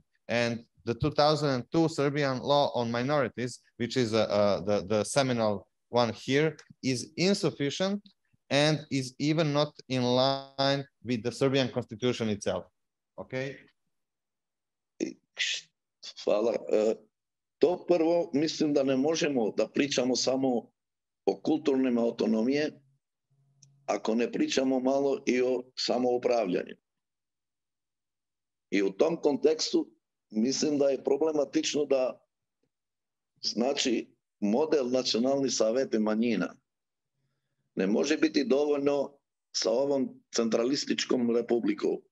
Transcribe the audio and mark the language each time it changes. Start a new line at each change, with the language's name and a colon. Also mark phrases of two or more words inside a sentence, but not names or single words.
English: And the 2002 Serbian law on minorities, which is the seminal one here, is insufficient and is even not in line with the Serbian constitution itself. Okay?
Serbian: Hvala. To prvo, mislim da ne možemo da pričamo samo o kulturnim autonomije, ako ne pričamo malo i o samoupravljanju. I u tom kontekstu mislim da je problematično da, znači, model nacionalnih saveta manjina ne može biti dovoljno sa ovom centralističkom republikom.